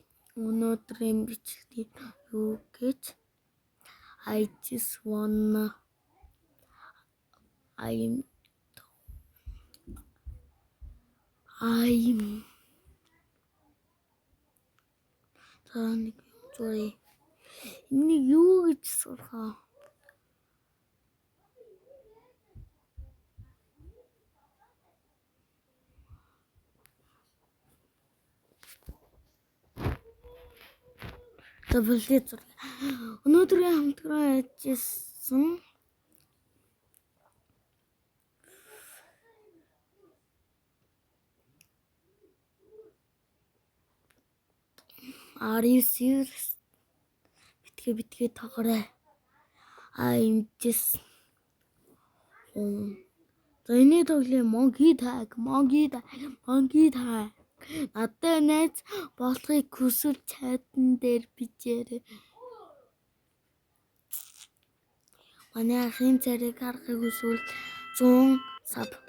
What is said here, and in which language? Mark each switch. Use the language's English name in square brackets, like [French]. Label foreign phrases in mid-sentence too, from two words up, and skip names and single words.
[Mongolian] Өнөөдрийн бичлэг юу гэж [English] I just wanna I'm sorry. [Mongolian] Энийг юу гэж сурах? Өнөөдрийн хамтран ажилласан [English] Are you serious? [Mongolian] Битгий тоглоё. [English] I'm just [Mongolian] За энэ тоглоом Monkey Tag. Надтай найз болохыг хүсвэл чатан дээр бичээрэй. Манай ахын царийг харахыг хүсвэл 100 саб.